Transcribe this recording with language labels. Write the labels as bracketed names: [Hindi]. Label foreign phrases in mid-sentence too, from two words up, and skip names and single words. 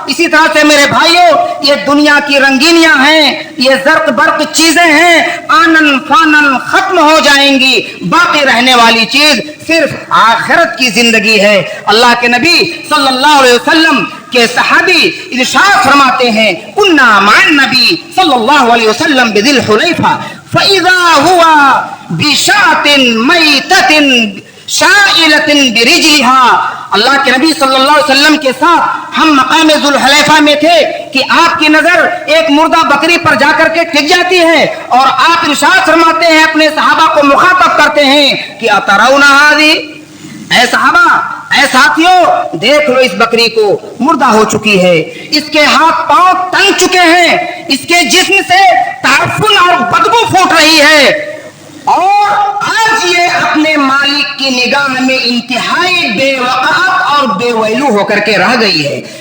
[Hindi] इसी तरह से मेरे भाइयों, ये दुनिया की रंगीनियां हैं, ये जर्क बर्क चीजें हैं, आनन फानन खत्म हो जाएंगी। बाकी रहने वाली चीज सिर्फ आखिरत की जिंदगी है। अल्लाह के नबी [Arabic] صلى الله عليه وسلم [Hindi] के सहाबी इरशाद फरमाते हैं, [Arabic] كنا مع نبي صلى الله عليه وسلم بذي الحليفة فإذا هو بشاة ميتة شائلة برجلها. [Hindi] अल्लाह के नबी [Arabic] صلى الله عليه وسلم [Hindi] के साथ हम मकाम जुल हुलैफा में थे कि आपकी नजर एक मुर्दा बकरी पर जाकर के टिक जाती है और आप इरशाद फरमाते हैं, अपने सहाबा को मुखातब करते हैं कि [Arabic] أترون هذه, [Hindi] ऐ सहाबा, ऐ साथियों, देख लो इस बकरी को, मुर्दा हो चुकी है, इसके हाथ पांव तंग चुके हैं, इसके जिस्म से ताफुन और बदबू फूट रही है और आज ये अपने मालिक की निगाह में इंतहाई बेवकात और बेवैलू होकर के रह गई है।